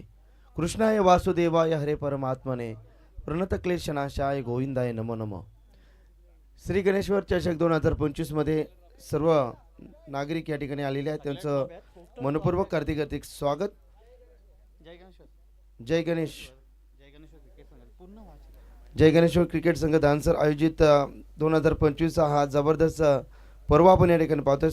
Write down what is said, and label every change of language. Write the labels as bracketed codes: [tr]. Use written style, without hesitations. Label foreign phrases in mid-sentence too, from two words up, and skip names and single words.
[sa] कृष्णाय वासुदेवाय हरे परमात्मने प्रणत क्लेशनाशाय गोविंदाय नमो नमः। [mr] श्री गणेश्वर चषक 2025 मध्ये सर्व नागरिक या ठिकाणी आलेले आहेत, त्यांचं मनपूर्वक हार्दिक स्वागत। जय गणेश, जय गणेश्वर क्रिकेट संघ दानसर आयोजित 2025 हा जबरदस्त पर्व आपण या ठिकाणी पाहतोय।